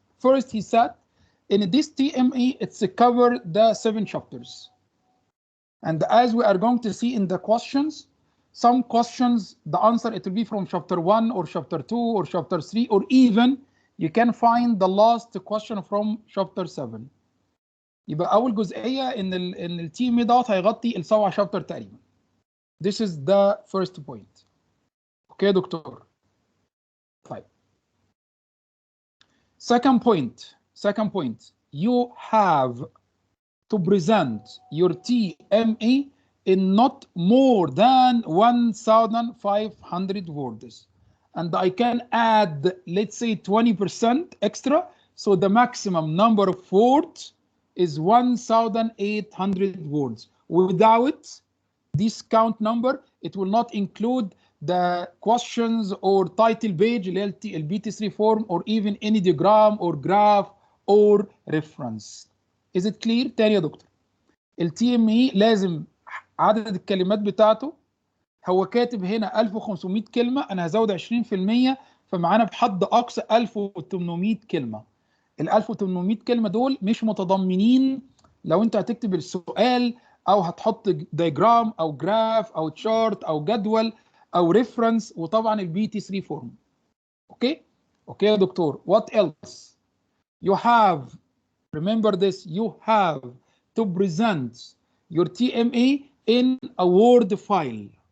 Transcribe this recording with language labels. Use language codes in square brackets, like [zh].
[en] First, he said, in this TMA, it's cover the 7 chapters. And as we are going to see in the questions, some questions, the answer, it will be from chapter 1 or chapter 2 or chapter 3, or even you can find the last question from chapter 7. [ar] يبقى أول جزئية إن ال TMA دوت هيغطي ال7 chapter تقريبا. [en] This is the first point. [ar] Okay يا دكتور. طيب. [en] Second point, you have to present your TMA in not more than 1,500 words. And I can add, let's say, 20% extra. So the maximum number of words is 1,800 words. Without this count number, it will not include the questions or title page, BE3 form, or even any diagram or graph or reference. Is it clear؟ [ar] تاني يا دكتور. ال TMA لازم عدد الكلمات بتاعته، هو كاتب هنا 1500 كلمة، أنا هزود 20%، فمعانا بحد أقصى 1800 كلمة. ال 1800 كلمة دول مش متضمنين لو أنت هتكتب السؤال أو هتحط دايجرام أو جراف أو تشارت أو جدول أو ريفرنس، وطبعا ال BE3 فورم. أوكي؟ أوكي يا دكتور. [en] What else? You have, remember this, you have to present your TMA in a Word file.